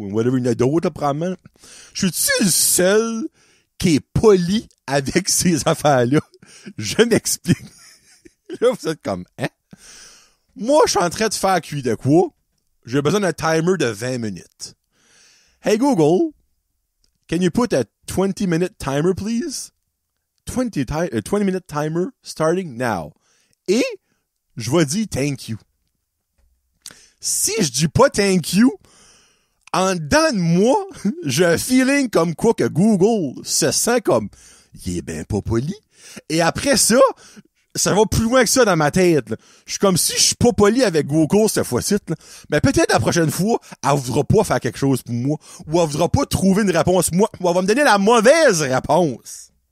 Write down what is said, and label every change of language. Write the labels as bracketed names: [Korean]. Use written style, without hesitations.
[French] Whatever, il y en a d'autres, probablement. Je suis-tu le seul qui est poli avec ces affaires-là? Je m'explique. Là, vous êtes comme, hein? Moi, je suis en train de faire cuire de quoi? J'ai besoin d'un timer de 20 minutes. [English] Hey Google, can you put a 20-minute timer, please? 20-minute timer starting now. [French] Et je vais dire [English] thank you. [French] Si je dis pas [English] thank you, [French] en dedans de moi, j'ai un feeling comme quoi que Google se sent comme, il est ben pas poli. Et après ça, ça va plus loin que ça dans ma tête, là. Je suis comme si je suis pas poli avec Google cette fois-ci, là. Mais peut-être la prochaine fois, elle voudra pas faire quelque chose pour moi, ou elle voudra pas trouver une réponse pour moi, ou elle va me donner la mauvaise réponse.